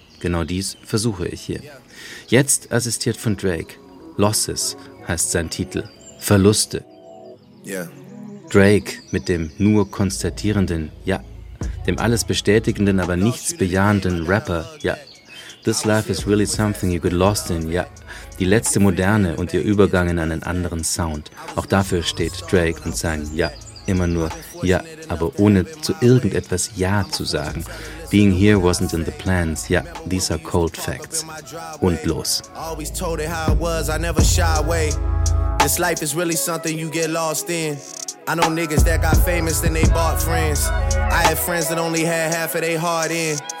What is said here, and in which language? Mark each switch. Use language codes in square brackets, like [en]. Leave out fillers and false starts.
[de] Genau dies versuche ich hier. Jetzt assistiert von Drake. Losses heißt sein Titel. Verluste. Ja. Drake mit dem nur konstatierenden, ja, dem alles bestätigenden, aber nichts bejahenden Rapper, ja. [en] This life is really something you get lost in, ja. [de] Die letzte Moderne und ihr Übergang in einen anderen Sound. Auch dafür steht Drake und sein, ja, immer nur, ja, aber ohne zu irgendetwas Ja zu sagen. [en] Being here wasn't in the plans, ja, these are cold facts. [de] Und los. [en] Always told it how it was, I never shy away. This life is really something you get lost in. I know niggas that got famous and they bought friends. I had friends that only had half of their heart in.